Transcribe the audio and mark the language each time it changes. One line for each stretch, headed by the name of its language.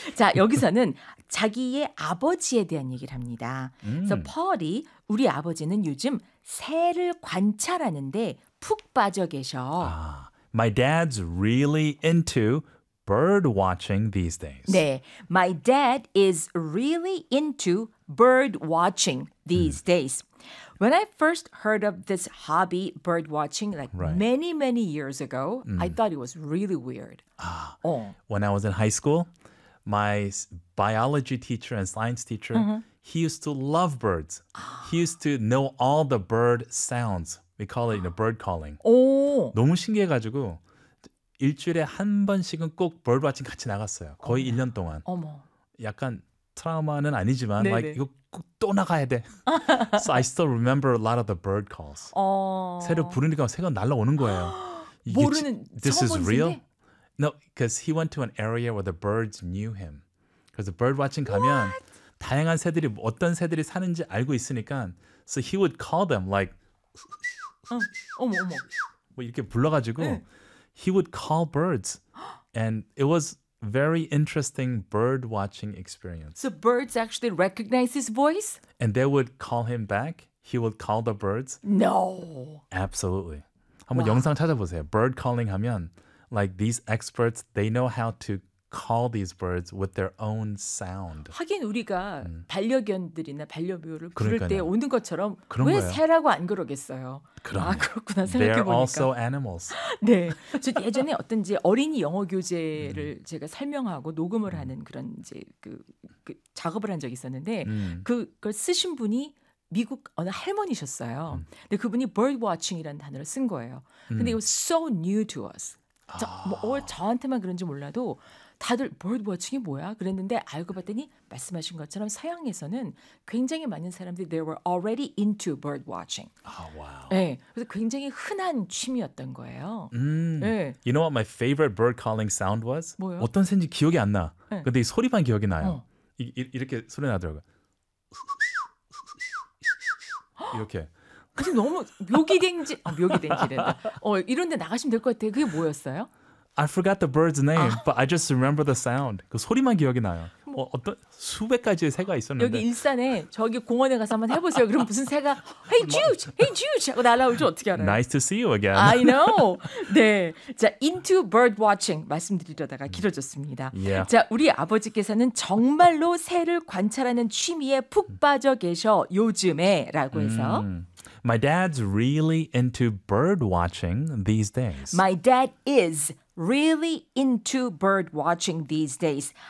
Korean: 자, 여기서는 자기의 아버지에 대한 얘기를 합니다. 그래서 펄이 우리 아버지는 요즘 새를 관찰하는데 푹 빠져 계셔.
English: My dad's really into bird watching these days.
Korean: 네.
English: My dad is really into bird watching these days. When I first heard of this hobby, bird watching, like many, many years ago, I thought it was really weird. When I was in high school, my biology teacher and science teacher, he used to love birds. He used to know all the bird sounds. We call it, you know, bird calling.
Korean: 너무 신기해가지고 일주일에 한 번씩은 꼭 bird watching 같이 나갔어요. 거의 1년 동안. 어머. 약간 트라우마는 아니지만, 네네. like 이거 꼭 또 나가야 돼.
English: So I still remember a lot of the bird calls.
Korean: 새를 부르니까 새가 날라오는 거예요. 모르는
English: This is real?
Korean: 새?
English: No, because he went to an area where the birds knew him. Because the bird watching
Korean: 가면 다양한 새들이 어떤 새들이 사는지 알고 있으니까,
English: so he would call them like.
Korean: 어머 어머. 뭐 이렇게 불러가지고, 응.
English: he would call birds, and it was. Very interesting bird watching experience. So birds actually recognize his voice? And they would call him back. He would call the birds. No.
Korean: Absolutely. 한번 영상 찾아보세요.
English: Bird calling 하면, like these experts, they know how to call these birds with their own sound.
Korean: 하긴 우리가 반려견들이나 반려묘를 부를 때 오는 것처럼 왜 거예요. 새라고 안 그러겠어요? 그럼요. 아 그렇구나 생각해보니까.
English: They're also animals.
Korean: 네. 저 예전에 어떤 이제 어린이 영어 교재를 제가 설명하고 녹음을 하는 그런 이제 그 작업을 한 적이 있었는데 그걸 쓰신 분이 미국 어느 할머니셨어요. 근데 그분이 bird watching이라는 단어를 쓴 거예요. 근데
English: it was so new to us.
Korean: 저한테만 그런지 몰라도 다들 birdwatching이 뭐야? 그랬는데 알고 봤더니 말씀하신 것처럼 서양에서는 굉장히 많은 사람들이
English: they were already into birdwatching.
Korean: 아, 와우. 네, 그래서 굉장히 흔한 취미였던 거예요. 네.
English: You know what my favorite bird calling sound was?
Korean: 뭐요? 어떤 새인지 기억이 안 나. 네. 근데 이 소리만 기억이 나요. 이렇게 소리 나더라고요. 이렇게. 근데 너무 묘기댕지, 묘기댕지랬다. 이런 데 나가시면 될 것 같아요. 그게 뭐였어요?
English: I forgot the bird's name, but I just remember the sound.
Korean: 그 소리만 기억이 나요. 뭐 어떤 수백 가지의 새가 있었는데 여기 일산에 저기 공원에 가서 한번 해보세요. 그럼 무슨 새가 Hey Jude, Hey Jude 하고 날아올지 어떻게 알아요?
English: Nice to see you again. I know.
Korean: 네, 자 into bird watching 말씀드리려다가 길어졌습니다.
English: Yeah.
Korean: 자 우리 아버지께서는 정말로 새를 관찰하는 취미에 푹 빠져 계셔 요즘에라고 해서.
English: My dad's really into bird watching these days. My dad is really into bird watching these days.